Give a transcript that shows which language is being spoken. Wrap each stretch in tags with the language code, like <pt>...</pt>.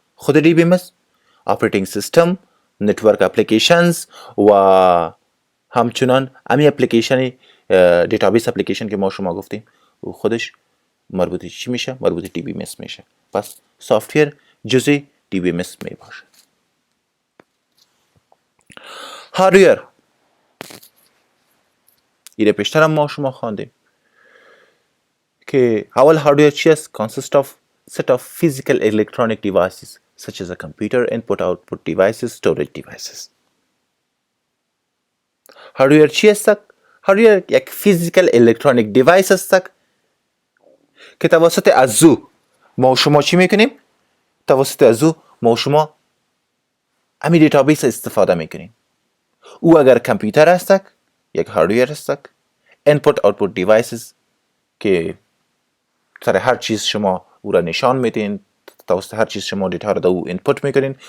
<fa>خود دی بی ام، اپراتینگ سیستم، نتورک اپلیکیشنز و همچنان امی اپلیکیشن دیتابیس اپلیکیشن که ما شما گفتیم، و خودش مربوط چی میشه؟ مربوط دی بی ام میشه. پس سافتویر جزء دی بی ام می باشه. هاردویر ایره پیشتر هم ما شما خواندیم که اول هاردویر چی است؟</fa> <en>consist of set of physical electronic devices such as a computer, input output devices, storage devices.</en> <fa>هاردویر چی است؟ هاردویر یک</fa> <en>physical electronic device</en> <fa>است که توسط ازو ما شما چی میکنیم؟ توسط ازو ما شما امی دیتابیس استفاده میکنیم. او اگر کامپیوتر است یک هاردویر است،</fa> <en>input output devices</en> <fa>که سر هر چیز شما او را نشان میدین، توسط هر چیز شما دیتا را او اینپوت میکنین.</fa>